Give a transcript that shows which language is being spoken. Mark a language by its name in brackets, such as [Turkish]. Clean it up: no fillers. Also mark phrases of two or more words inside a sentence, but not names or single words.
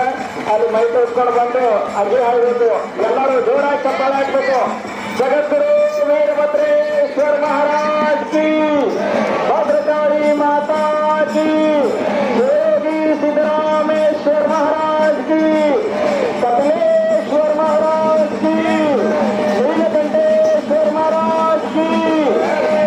[Kannada] ಅಲ್ಲಿ ಮೈ ತೋರಿಸ್ಕೊಂಡು ಬಂದು ಅಗ್ಗಿ ಹಾಯ್ಬೇಕು. ಎಲ್ಲರೂ ಜೋರಾಗಿ ಚಪ್ಪಾಳೆ ಹಾಕ್ಬೇಕು. [Hindi] जगद्गुरु वीरभद्रेश्वर महाराज की, भद्रकाली माता की, योगी सिद्दरामेश्वर महाराज की, कपिलेश्वर महाराज की, नीलकंठेश्वर महाराज की.